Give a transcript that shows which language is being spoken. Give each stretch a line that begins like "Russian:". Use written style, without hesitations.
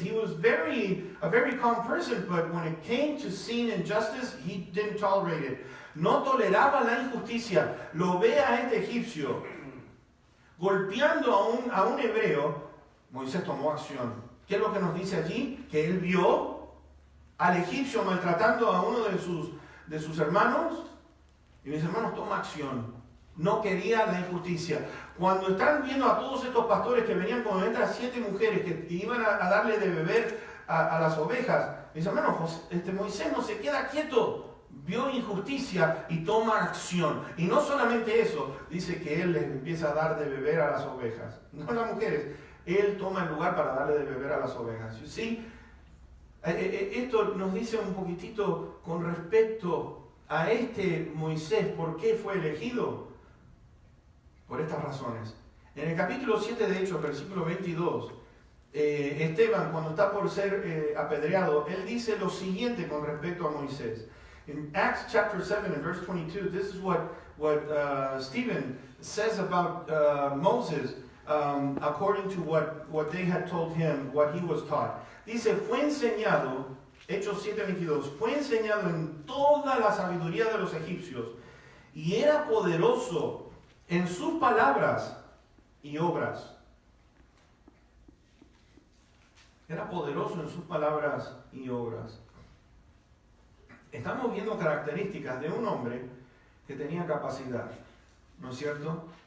English: He was a very calm person, but when it came to seeing injustice, he didn't tolerate it.
Spanish: No toleraba la injusticia. Lo ve a este egipcio golpeando a un hebreo. Moisés tomó acción. ¿Qué es lo que nos dice allí? Que él vio al egipcio maltratando a uno de sus hermanos. Y mis hermanos, toma acción. No quería la injusticia. Cuando están viendo a todos estos pastores que venían con estas 7 mujeres que iban a darle de beber a las ovejas, mis hermanos, Moisés no se queda quieto. Vio injusticia y toma acción. Y no solamente eso, dice que él les empieza a dar de beber a las ovejas. No a las mujeres. Él toma el lugar para darle de beber a las ovejas. ¿Sí? Esto nos dice un poquitito con respecto a este Moisés, ¿por qué fue elegido? Por estas razones. En el capítulo 7 de Hechos, versículo 22, Esteban, cuando está por ser apedreado, él dice lo siguiente con respecto a Moisés.
English: In Acts chapter 7 and verse 22, this is what Stephen says about Moses, according to what they had told him, what he was taught.
Spanish: Dice, fue enseñado, Hechos 7:22, fue enseñado en toda la sabiduría de los egipcios y era poderoso en sus palabras y obras. Era poderoso en sus palabras y obras. Estamos viendo características de un hombre que tenía capacidad, ¿no es cierto?